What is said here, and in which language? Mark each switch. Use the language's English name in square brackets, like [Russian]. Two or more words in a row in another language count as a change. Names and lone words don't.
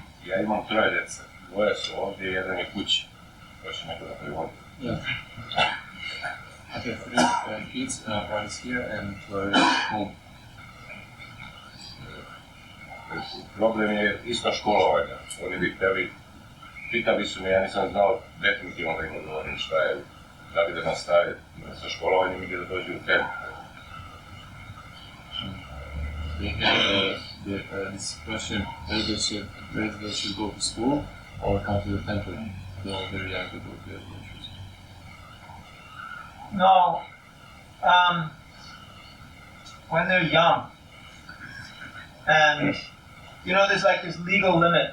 [Bosnian] Ja imam troje djece, dvoje su ovdje, jedan je kući. Još neko da privodi. [English] Yeah. I have three kids, one is here and two are at home. [Bosnian] Problem je isto školovanja. Oni bi htjeli, pitali su me, ja nisam znao definitivno da im odgovorim šta je, da li da nastave sa školovanjem ili da dođu u tempu. [English] They have this question whether they should go to school or come to the temple. They are very young to go to the lectures. No. When they're young, and you know, there's like this legal limit.